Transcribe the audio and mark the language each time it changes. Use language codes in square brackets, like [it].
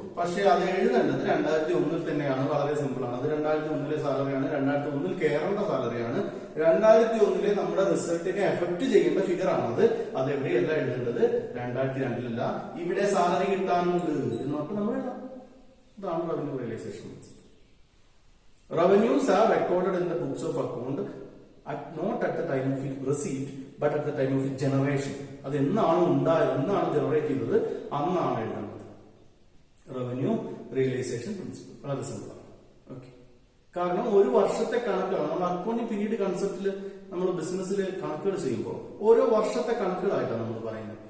[ml] പക്ഷെ അത് എഴുതേണ്ടത് 2001 തന്നെയാണ്. വളരെ സിമ്പിൾ ആണ്. അത് 2001 സാലറിയാണ്, 2001 കയറേണ്ട സാലറിയാണ്, 2001 നമ്മുടെ റിസൾട്ടിനെ എഫക്ട് ചെയ്യേണ്ട ഫിഗർ ആണത്. അത് എവിടെയല്ല എഴുതേണ്ടത്, 2002 ഇവിടെ സാലറി കിട്ടാനുണ്ട് എന്ന് പറഞ്ഞാൽ നമ്മൾ എഴുതാം. ഇതാണ് revenue realisation. [en] Revenues are recorded in the books of account not at the time of receipt but at the time of generation. [ml] അത് എന്നാണ് ഉണ്ടായത്, എന്നാണ് ജനറേറ്റ് ചെയ്തത്, അന്നാണ് എഴുതുന്നത്. റവന്യൂ റിയലൈസേഷൻ പ്രിൻസിപ്പിൾ വളരെ സിമ്പിൾ ആണ്. ഓക്കെ, കാരണം ഒരു വർഷത്തെ കണക്കുകൾ നമ്മൾ അക്കൗണ്ടിങ് പീരീഡ് കൺസെപ്റ്റിൽ നമ്മൾ ബിസിനസ്സിൽ കണക്കുകൾ ചെയ്യുമ്പോൾ ഓരോ വർഷത്തെ കണക്കുകളായിട്ടാണ് നമ്മൾ പറയുന്നത്.